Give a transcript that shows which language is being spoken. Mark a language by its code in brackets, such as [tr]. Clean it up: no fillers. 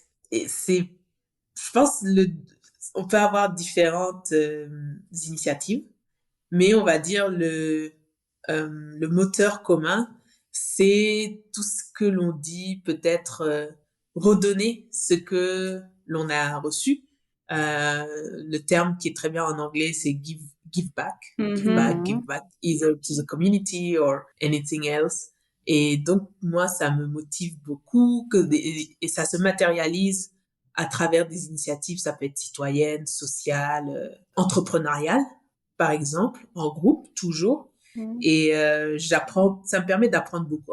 [fr] C'est, je pense, on peut avoir différentes initiatives, mais on va dire le moteur commun, c'est tout ce que l'on dit, peut-être redonner ce que l'on a reçu. Le terme qui est très bien en anglais, c'est give back. [en] Give back, either to the community or anything else. [fr] Et donc, moi, ça me motive beaucoup et ça se matérialise à travers des initiatives, ça peut être citoyenne, sociale, entrepreneuriale, par exemple, en groupe, toujours. Et ça me permet d'apprendre beaucoup.